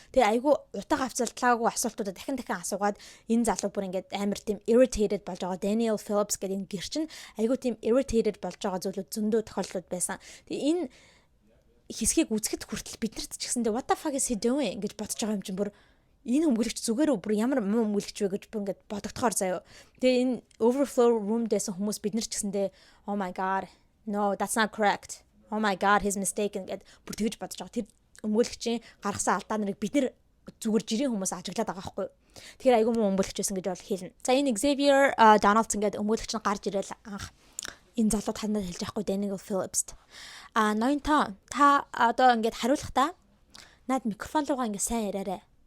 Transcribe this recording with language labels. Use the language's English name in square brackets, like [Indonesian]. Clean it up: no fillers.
[Mongolian] Тэгээ айгүй утга авцалтлаагүй асуултуудаа дахин асуугаад энэ залуу бүр ингээд амар тийм irritated болж байгаа. Daniel Phillips гэдэг энэ гэр чинь айгүй тийм irritated болж байгаа зүйлүүд зөндөө тохиолдлууд байсан. Тэгээ энэ хэсгийг үзэхэд хүртэл биднэрт ч гэсэндээ [English] what the fuck is he doing [Mongolian] гэж бодож байгаа юм чинь бүр энэ өмгөөлөгч зүгээр бүр ямар муу өмгөөлөгч вэ гэж бүр ингээд бодогдохоор заяа. Тэгээ энэ overflow room дэсэн хүмүүс биднэр ч гэсэндээ [English] oh my god no that's not correct. Oh my god he's mistaken [Mongolian] гэд бүр тэгж бодож байгаа. Тэр өмгөөлөгчийн гаргасан алдаа нарыг бид нэр зүгээр жирийн хүмүүс ажиглаад байгаа байхгүй. Тэгэхээр айгүй муу өмгөөлөгч байсан гэж бол хэлнэ. За энэ Xavier Donaldson гэдэг өмгөөлөгч нь гарч ирэл анх энэ залуу танад хэлж байхгүй Daniel Phillips. Ноёнтоо та одоо ингээд хариулахдаа над микрофон руугаа ингээд сайн яриарай.